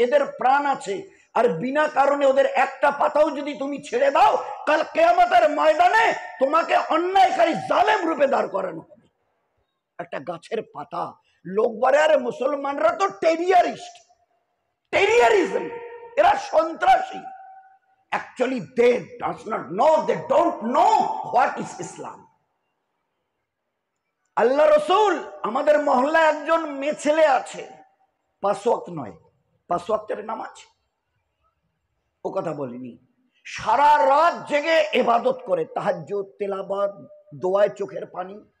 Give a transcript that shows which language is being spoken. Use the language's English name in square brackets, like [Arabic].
[Bangla] এদের প্রাণ আছে, আর বিনা কারণে ওদের একটা পাতাও যদি তুমি ছেড়ে দাও, কাল কিয়ামতের ময়দানে তোমাকে অন্যায়কারী জালেম রূপে দাঁড় করানো হবে। একটা গাছের পাতা। লোক বলে আরে মুসলমানরা তো টেরিয়ারিস্ট, টেরিয়ারিজম, এরা সন্ত্রাসী। [English] Actually, they does not know, they don't know what is Islam. [Bangla] আল্লাহ রসুল, আমাদের মহল্লায় একজন মেয়ে ছেলে আছে, 5 ওয়াক্ত নয়, 5 ওয়াক্তের নামাজ, ও কথা বলিনি, সারা রাত জেগে ইবাদত করে, তাহাজ্জুদ, তেলাওয়াত, দোয়ায় চোখের পানি।